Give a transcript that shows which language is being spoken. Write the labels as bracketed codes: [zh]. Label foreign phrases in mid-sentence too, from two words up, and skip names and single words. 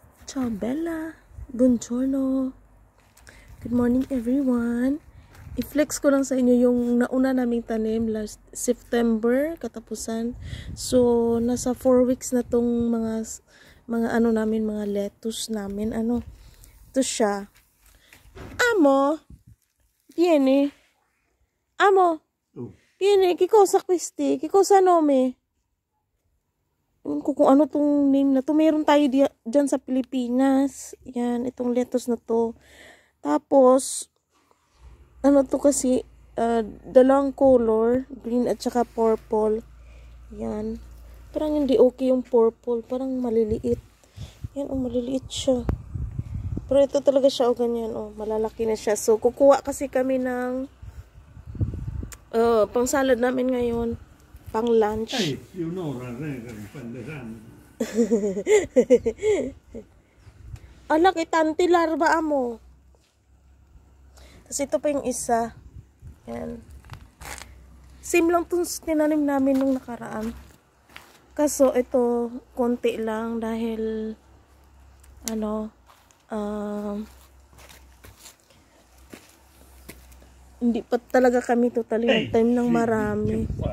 [it] Ciao Bella. Buongiorno. [en] Good morning everyone. [tl] I-flex ko lang sa inyo yung nauna naming tanim [en] last September [tl] katapusan. So nasa 4 weeks na tong mga ano namin, mga lettuce namin. Ano? Ito siya. [it] Amo. Viene. Amo. Viene. Che cosa questi? Che cosa nome? [tl] Kung ano tong name na to. Meron tayo dyan sa Pilipinas. Yan, itong lettuce na to. Tapos, ano to kasi, dalawang color, green at saka purple. Yan. Parang hindi okay yung purple. Parang maliliit. Yan, maliliit siya. Pero ito talaga siya, ganyan, malalaki na siya. So, kukuha kasi kami ng pang salad namin ngayon. Pang lunch. [en] Hey, you know, Alak, itanti larva mo. [tl] Tapos ito pa yung isa. Yan. Same lang itong tinanim namin nung nakaraan. Kaso ito, konti lang dahil ano, hindi pa talaga kami [en] totally time [tl] ng marami.